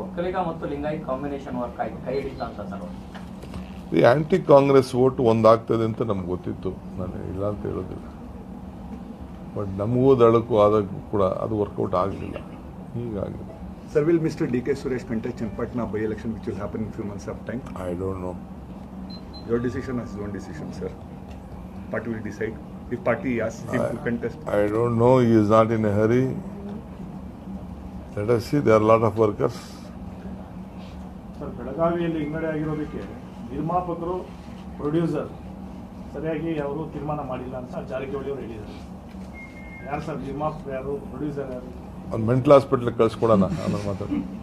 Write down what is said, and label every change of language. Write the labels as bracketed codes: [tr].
[kn] ಒಕ್ಕಲಿಗ ಮತ್ತು Lingayat combination work ಆಯ್ತು, ಕೈ ಹಿಡಿತ ಅಂತ ಸರ್. ಈ ಆಂಟಿ ಕಾಂಗ್ರೆಸ್ ವೋಟ್ ಒಂದಾಗ್ತದೆ ಅಂತ ನಮ್ಗೆ ಗೊತ್ತಿತ್ತು, ನಾನು ಇಲ್ಲ ಅಂತ ಹೇಳೋದಿಲ್ಲ. ಬಟ್ ನಮಗೂ ದಳಕ್ಕೂ ಆದಾಗೂ ಕೂಡ ಅದು ವರ್ಕೌಟ್ ಆಗಲಿಲ್ಲ, ಹೀಗಾಗಿದೆ. [en] Sir, will Mr. D.K. Suresh contest Chenapatna by-election, which will happen in few months of time? I don't know. Your decision is your own decision, sir. Party will decide. If party asks him to contest. I don't know. He is not in a hurry. Let us see. There are a lot of workers. [kn] Sir, Belagavi ಬೆಳಗಾವಿಯಲ್ಲಿ ಹಿನ್ನಡೆ ಆಗಿರೋದಕ್ಕೆ ನಿರ್ಮಾಪಕರು producer ಸರಿಯಾಗಿ ಅವರು ತೀರ್ಮಾನ ಮಾಡಿಲ್ಲ ಅಂತ ಜಾರಕಿಹೊಳಿ ಅವರು ಹೇಳಿದ್ದಾರೆ. ಯಾರು ಸರ್ ನಿರ್ಮಾಪಕರು, ಯಾರು ಪ್ರೊಡ್ಯೂಸರ್ ಯಾರು? ಒಂದು ಮೆಂಟಲ್ ಹಾಸ್ಪಿಟ್ಲಿಗೆ ಕಳ್ಸ್ಕೊಡೋಣ ಆಮೇಲೆ ಮಾತಾಡಿ.